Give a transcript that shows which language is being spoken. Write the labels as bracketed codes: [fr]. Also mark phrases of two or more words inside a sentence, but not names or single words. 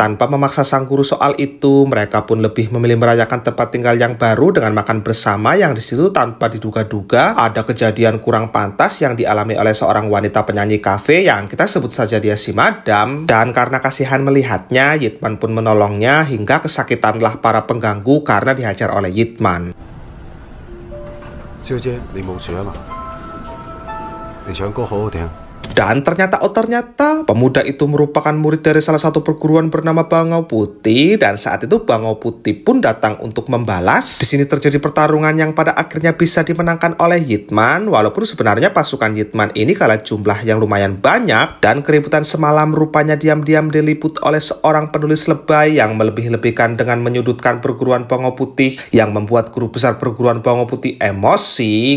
[id] Tanpa memaksa sang guru soal itu, mereka pun lebih memilih merayakan tempat tinggal yang baru dengan makan bersama, yang disitu tanpa diduga-duga ada kejadian kurang pantas yang dialami oleh seorang wanita penyanyi kafe yang kita sebut saja dia si Madam, dan karena kasihan melihatnya, Yitman pun menolongnya hingga kesakitan para pengganggu karena dihajar oleh Yitman. [yue] 小姐，你冇事啊嘛？你唱歌好好聽。 [id] Dan ternyata pemuda itu merupakan murid dari salah satu perguruan bernama Bangau Putih, dan saat itu Bangau Putih pun datang untuk membalas. Di sini terjadi pertarungan yang pada akhirnya bisa dimenangkan oleh Yitman, walaupun sebenarnya pasukan Yitman ini kalah jumlah yang lumayan banyak, dan keributan semalam rupanya diam-diam diliput oleh seorang penulis lebay yang melebih-lebihkan dengan menyudutkan perguruan Bangau Putih yang membuat guru besar perguruan Bangau Putih emosi.